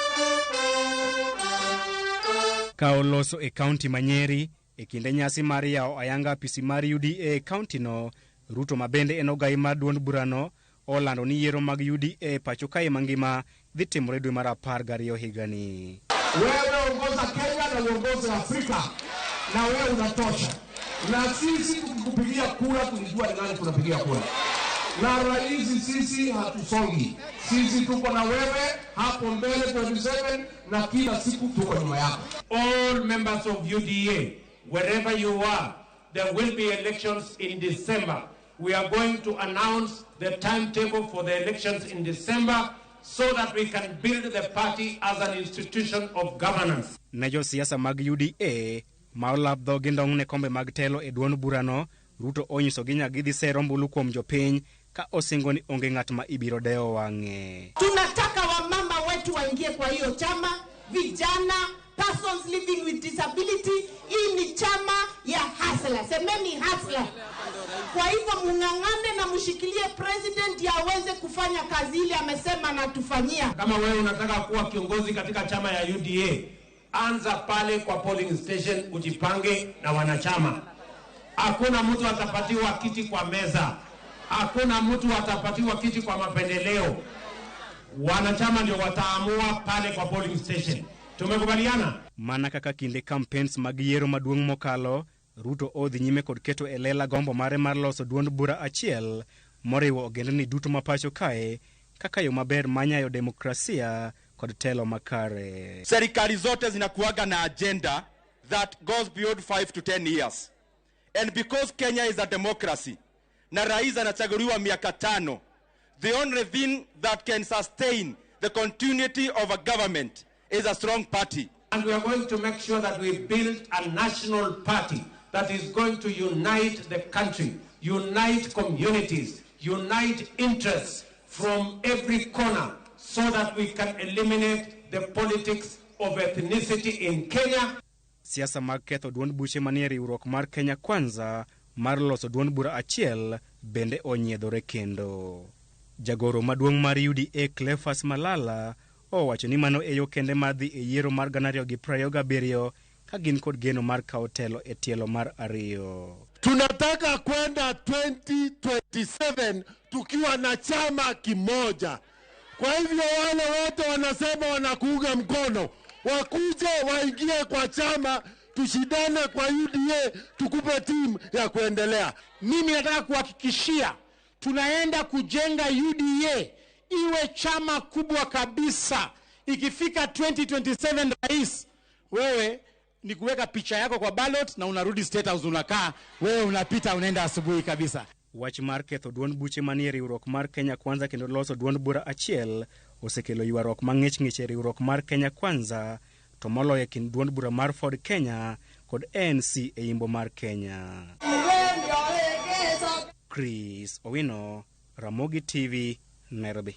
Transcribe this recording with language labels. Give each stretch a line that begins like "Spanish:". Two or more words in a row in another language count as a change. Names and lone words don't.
Luo (Kenya and Tanzania): Ka oloso e kaunti ma Nyeri e kinde nyasi mar yawo ayanga apisi mar UDA kaunti no, Ruto mabende en ogai mar duond burano olando ni yiero mag UDA pacho kae mangima dhi timore dwe mar 12 higani.
Swahili: Wewe uongoza Kenya na uongoza Afrika, na wewe unatosha. Na sisi tukikupigia kura tulijua ni nani tunapigia kura. Na rais sisi hatusongi. Sisi tuko na wewe hapo mbele 27 na kila siku tuko nyuma yako.
English: All members of UDA, wherever you are, there will be elections in December. We are going to announce the timetable for the elections in December so that we can build the party as an institution of governance.
Luo (Kenya and Tanzania): Nejo siasa mag UDA maolab dho gindong ne kombe mag telo e duond burano, Ruto onyiso ginya gidhi sero mbulu kuom jopiny ka osingo ni onge ng'at ma ibiro deo wang'e.
Swahili: Tunataka wamama wetu waingie kwa hiyo chama, vijana,
English: persons living with disability.
Swahili: Hii ni chama ya hustler. Semeni hustler. Kwa hivyo mung'ang'ane na mshikilie president ya aweze kufanya kazi ile amesema na tufanyia. Kama wewe unataka kuwa kiongozi katika chama ya UDA, anza pale kwa
English: polling station,
Swahili: ujipange na wanachama. Hakuna mtu atapatiwa kiti kwa meza. Hakuna mtu atapatiwa kiti kwa mapendeleo. Wanachama ndio wataamua pale kwa
English: polling station.
Swahili: Tumekubaliana?
Luo (Kenya and Tanzania): Mana kaka kinde campaigns mag yiero maduong' mokalo, Ruto odhi nyime kod keto elela gombo mare mar loso duond bura achiel moriwo ogendni duto mapacho kae kaka yo maber manyayo demokrasia kod telo makare.
Swahili: Serikali zote zinakuaga na
English: agenda that goes beyond 5 to 10 years. And because Kenya is a democracy,
Swahili: na rais anachaguliwa miaka 5,
English: the only thing that can sustain the continuity of a government is a strong party. And we are going to make sure that we build a national party that is going to unite the country, unite communities, unite interests from every corner so that we can eliminate the politics of ethnicity in Kenya.
Luo (Kenya and Tanzania): Siasa mag ketho duond buche manie riwruok mar Kenya Kwanza mar loso duond bura achiel bende onyiedhore kendo. Jagoro maduong' mar UDA Cleophas Malala owacho ni mano e yo kende madhi e yiero mar 2027 ka gin kod geno mar kawo telo e tielo mar 2.
Swahili: Tunataka kwenda 2027 tukiwa na chama kimoja. Kwa hivyo wale wote wanasema wanakuunga mkono, wakuje waingie kwa chama, tushidane kwa UDA, tukupe timu ya kuendelea. Mimi nataka kuhakikishia tunaenda kujenga UDA iwe chama kubwa kabisa. Ikifika 2027 rais, wewe ni kuweka picha yako kwa ballot na unarudi State House unakaa, wewe unapita unaenda asubuhi kabisa.
Luo (Kenya and Tanzania): Wach mar ketho duond buche manie riwruok mar Kenya Kwanza kendo loso duond bura achiel osekelo ywaruok mang'ich e riwruok mar Kenya Kwanza to moloyo kind duond bura mar Ford Kenya kod ANC e Yimbo mar Kenya. Chris Owino, Ramogi TV, Nairobi.